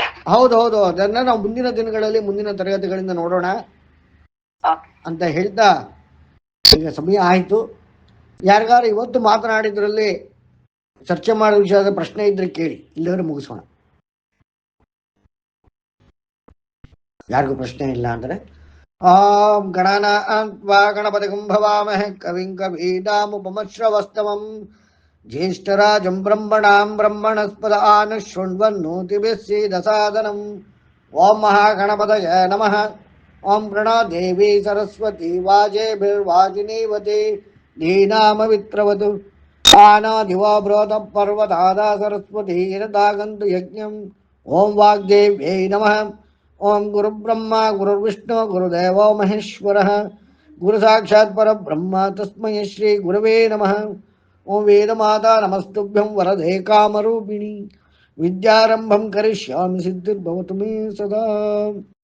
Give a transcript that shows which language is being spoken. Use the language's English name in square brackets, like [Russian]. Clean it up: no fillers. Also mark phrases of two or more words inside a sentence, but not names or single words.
[Kannada] ಹೌದೌದು, ಅದನ್ನ ನಾವು ಮುಂದಿನ ದಿನಗಳಲ್ಲಿ, ಮುಂದಿನ ತರಗತಿಗಳಿಂದ ನೋಡೋಣ ಅಂತ ಹೇಳ್ತಾ ಈಗ ಸಮಯ ಆಯ್ತು. ಯಾರಿಗಾರು ಇವತ್ತು ಮಾತನಾಡಿದ್ರಲ್ಲಿ ಚರ್ಚೆ ಮಾಡೋ ವಿಷಯದ ಪ್ರಶ್ನೆ ಇದ್ರೆ ಕೇಳಿ, ಇಲ್ಲವರೆ ಮುಗಿಸೋಣ. ಯಾರಿಗೂ ಪ್ರಶ್ನೆ ಇಲ್ಲ ಅಂದರೆ [Sanskrit] ಓಂ ಗಣನಾನ್ವಾ ಗಣಪತಿಗಂ ಭವಾಮಹೇ ಕವಿಂ ಕವೀನಾಮುಪಮಶ್ರವಸ್ತಮಂ ಜ್ಯೇಷ್ಠರಾಜಂ ಬ್ರಹ್ಮಣಾಂ ಬ್ರಹ್ಮಣಸ್ಪದ ಆನಶೃಣ್ವನ್ನೋತಿಭಿಃ ಸೀದಸಾದನಂ. ಓಂ ಮಹಾಗಣಪತಯೇ ನಮಃ. ಓಂ ಪ್ರಣೋ ದೇವಿ ಸರಸ್ವತಿ ವಾಜೇಭಿರ್ವಾಜಿನೀವತಿ ಧೀನಾಮವಿತ್ರವತು ಆನೋ ದಿವೋ ಬೃಹತ ಪರ್ವತಾದ ಸರಸ್ವತಿ ಯದಾಗಂತು ಯಜ್ಞಂ. ಓಂ ವಾಗ್ದೇವ್ಯೈ ನಮಃ. ಓಂ ಗುರುಬ್ರಹ್ಮ ಗುರುರ್ವಿಷ್ಣು ಗುರುದೇವೋ ಮಹೇಶ್ವರಃ ಗುರು ಸಾಕ್ಷಾತ್ ಪರಬ್ರಹ್ಮ ತಸ್ಮೈ ಶ್ರೀ ಗುರವೇ ನಮಃ. ಓಂ ವೇದಮಾತಾ ನಮಸ್ತುಭ್ಯಂ ವರದೆ ಕಾಮರೂಪಿಣಿ ವಿದ್ಯಾರಂಭಂ ಕರಿಷ್ಯಾಮಿ ಸಿದ್ಧಿರ್ಭವತು ಮೇ ಸದಾ.